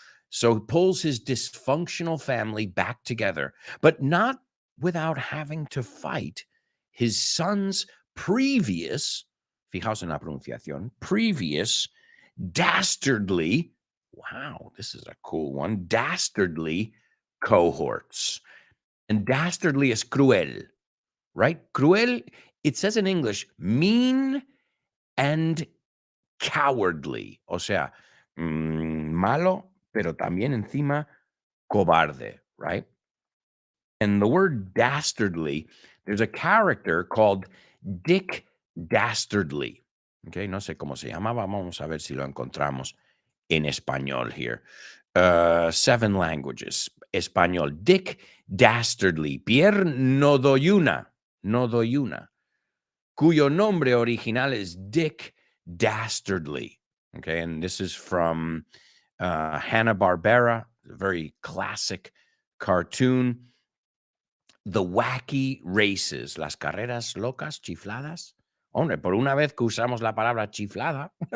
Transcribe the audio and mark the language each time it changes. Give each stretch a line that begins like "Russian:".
English: So he pulls his dysfunctional family back together, but not without having to fight his son's previous, fijaos en la pronunciación, previous dastardly, wow, this is a cool one, dastardly cohorts. And dastardly is cruel, right? Cruel, it says in English, mean and cowardly.
Spanish: O sea, malo, pero también encima cobarde, right?
English: And the word dastardly, there's a character called Dick Dastardly.
Spanish: Okay, no sé cómo se llamaba. Vamos a ver si lo encontramos en español here.
English: 7 languages. Español. Dick Dastardly.
Spanish: Pierre Nodoyuna, cuyo nombre original is Dick Dastardly.
English: Okay, and this is from Hanna-Barbera, a very classic cartoon.
Spanish: the wacky races, las carreras locas, chifladas. Hombre, por una vez que usamos la palabra chiflada.